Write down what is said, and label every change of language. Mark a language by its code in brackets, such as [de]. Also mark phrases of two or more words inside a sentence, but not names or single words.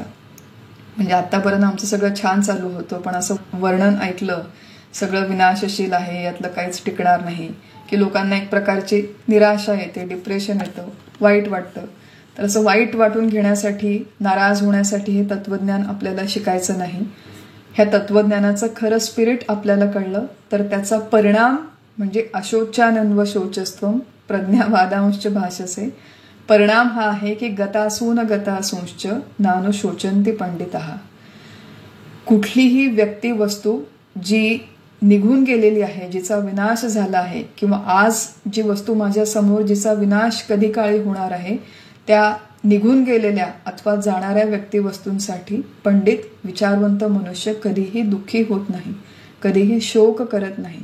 [mr] म्हणजे आतापर्यंत आमचं सगळं छान चालू होतं, पण असं वर्णन ऐकलं सगळं विनाशशील आहे, यातलं काहीच टिकणार नाही, की लोकांना एक प्रकारची निराशा येते, डिप्रेशन येतं, वाईट वाटतं. तर असं वाईट वाटून घेण्यासाठी, नाराज होण्यासाठी हे तत्वज्ञान आपल्याला शिकायचं नाही. ह्या तत्वज्ञानाचं खरं स्पिरिट आपल्याला कळलं तर त्याचा परिणाम म्हणजे [sa] अशोचानन्व शोचस्त्वम प्रज्ञावादांश्च भाषसे. [mr] परिणाम हा आहे की [sa] गतासून गतासूंश्च नानुशोचन्ति पंडितः. [mr] कुठलीही व्यक्ती वस्तू जी निघून गेलेली आहे, जिचा विनाश झाला आहे, किंवा आज जी वस्तू माझ्या समोर जिचा विनाश कधी काळी होणार आहे, त्या निघून गेलेल्या अथवा जाणाऱ्या व्यक्ती वस्तूंसाठी पंडित, विचारवंत मनुष्य कधीही दुःखी होत नाही, कधीही शोक करत नाही.